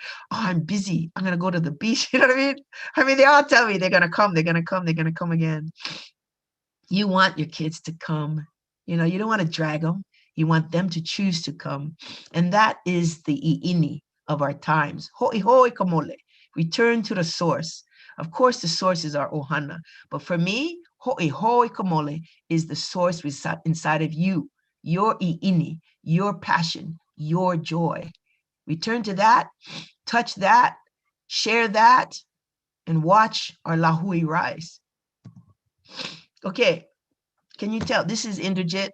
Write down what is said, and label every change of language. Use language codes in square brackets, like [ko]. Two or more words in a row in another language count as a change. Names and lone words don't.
[en] Oh, I'm busy. I'm going to go to the beach. You know what I mean? I mean, they all tell me they're going to come. They're going to come. They're going to come again. You want your kids to come. You don't want to drag them. You want them to choose to come. And that is the i'ini of our times. [haw] Ho'i ho'i kamole. [en] Return to the source. Of course, the source is our ohana. But for me, [haw] ho'i ho'i kamole [en] is the source inside of you, your i'ini, your passion, your joy. Return to that, touch that, share that, and watch our lahui rise. Okay, can you tell? This is Indrajit.